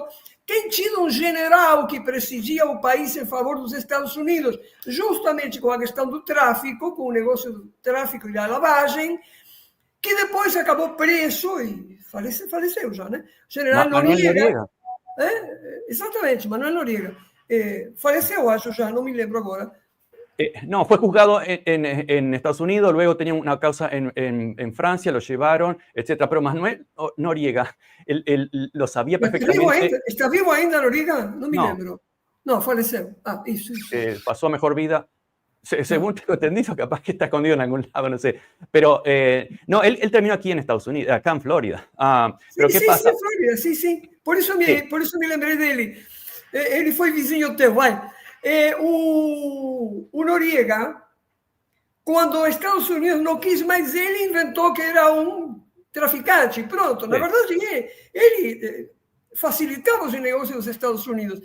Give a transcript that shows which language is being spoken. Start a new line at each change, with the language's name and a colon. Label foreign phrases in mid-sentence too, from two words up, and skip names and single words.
Portuguese: Tem tido um general que presidia o país em favor dos Estados Unidos, justamente com a questão do tráfico, com o negócio do tráfico e da lavagem, que depois acabou preso e faleceu já, né? O general Noriega. Exatamente, Manuel Noriega. Faleceu, acho já, não me lembro agora.
Spanish: No, fue juzgado en Estados Unidos, luego tenía una causa en Francia, lo llevaron, etcétera. Pero Manuel Noriega, él lo sabía perfectamente.
Portuguese: ¿Está vivo ainda Noriega? No me lembro. No, faleceu.
Spanish: Eso. Pasó a mejor vida. Según tengo entendido, capaz que está escondido en algún lado, no sé. Pero no, él terminó aquí en Estados Unidos, acá en Florida. Pero ¿qué pasa?
Portuguese: Florida,
Spanish: sí. Por eso
Portuguese: me lembrei dele. Ele foi vizinho teu, vai. O Noriega, quando os Estados Unidos não quis mais ele, inventou que era um traficante. Pronto, na verdade, ele facilitava os negócios dos Estados Unidos.